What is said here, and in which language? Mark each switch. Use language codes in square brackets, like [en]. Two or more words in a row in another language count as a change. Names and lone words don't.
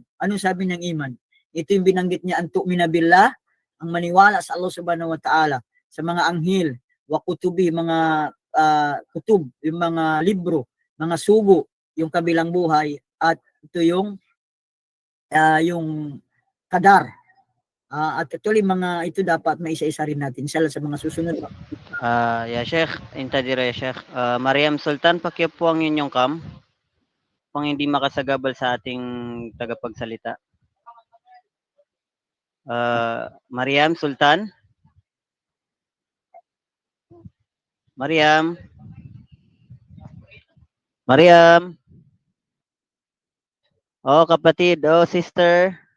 [tl] Ano sabi ng iman? Ito yung binanggit niya, [ar] أن تؤمن بالله, [tl] ang maniwala sa Allah [ar] سبحانه وتعالى, [tl] sa mga anghel, [ar] وكتبه, [tl] mga kutub, yung mga libro, mga sugo, yung kabilang buhay, at ito yung kadar. At actually ito dapat may isa-isa rin natin sa mga susunod. [ar] يا شيخ إنت ديرة يا شيخ. [tl] Mariam Sultan, pakiup po ang inyong cam. Pang hindi makasagabal sa ating tagapagsalita. Mariam Sultan? Mariam? Mariam? Oh, kapatid. Oh, sister.